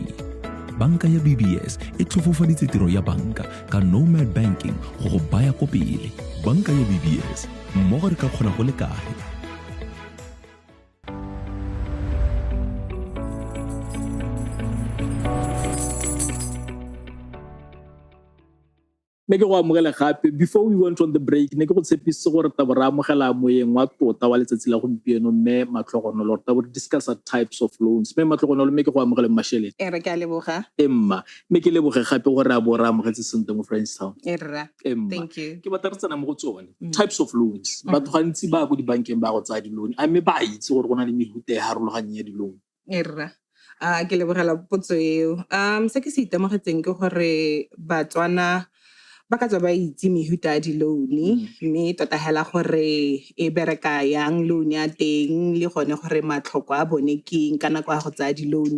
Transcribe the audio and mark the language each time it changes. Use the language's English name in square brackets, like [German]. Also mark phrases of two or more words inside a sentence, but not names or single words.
[Tswana] Banka ya BBS e tlhofofaditse tiro ya banka ka [English] nomad banking [Tswana] go go baya ko pele. Banka ya BBS mmogo re ka kgona go le kae. Make go amogela gape [English] before we went on the break [Tswana] ne ke go tshepisa gore taba re amogela moyeng wa tota wa letsatsi la gompieno mme Matlhogonolo ta bo discuss [English] types of loans. [Tswana] Mme Matlhogonolo me ke go amogela Masheleng. Re ka leboga. Emma me ke leboge gape gore a bo ra amogetse sente mo Francistown. Erra. Emma [English] Thank you. [Tswana] ke batla re tsena mo go tsone [English] types of loans. [Tswana] Batho gantsi ba go di bankeng ba go tsaya di loan a me ba itse gore go na le mehuta e harologanyeng ya di loan. Erra. Ke lebogela potso eo. Se ke se itemogetseng ke gore Batswana ba ka tswa ba itse mehuta ya di-loan mme tota hela gore e bereka yang loan ya teng le gone gore matlhoko a bone keng ka nako ya go tsaya di-loan.